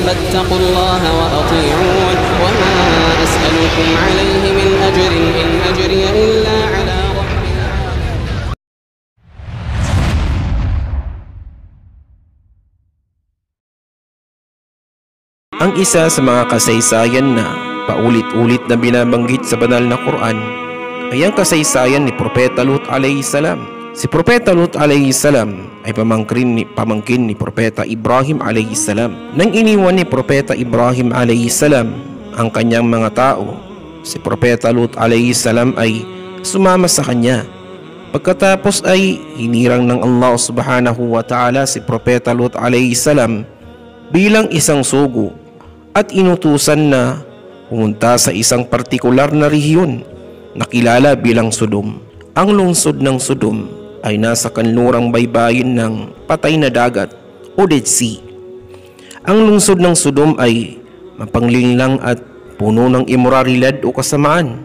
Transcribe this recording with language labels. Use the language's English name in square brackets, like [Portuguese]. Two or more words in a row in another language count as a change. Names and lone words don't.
[Arabic] فاتقوا الله وأطيعون وما أسألكم عليه من أجر إن أجري إلا على رب العالمين. [Filipino] Ang isa sa mga kasaysayan na paulit-ulit na binabanggit sa banal na Quran ay ang kasaysayan ni Propeta Lut [Arabic] عليه السلام. [Filipino] Si Propeta Lut [Arabic] عليه السلام [Filipino] ay pamangkin ni Propeta Ibrahim [Arabic] عليه السلام. [Filipino] Nang iniwan ni Propeta Ibrahim [Arabic] عليه السلام [Filipino] ang kanyang mga tao, si Propeta Lut [Arabic] عليه السلام [Filipino] ay sumama sa kanya. Pagkatapos ay hinirang ng Allah [Arabic] سبحانه وتعالى [Filipino] si Propeta Lut [Arabic] عليه السلام [Filipino] bilang isang sugo at inutusan na pumunta sa isang partikular na rehiyon na kilala bilang Sodom. Ang lungsod ng Sodom ay nasa kanlurang baybayin ng patay na dagat o [English] Dead Sea. [Filipino] Ang lungsod ng Sodom ay mapanglinglang at puno ng imoralidad o kasamaan.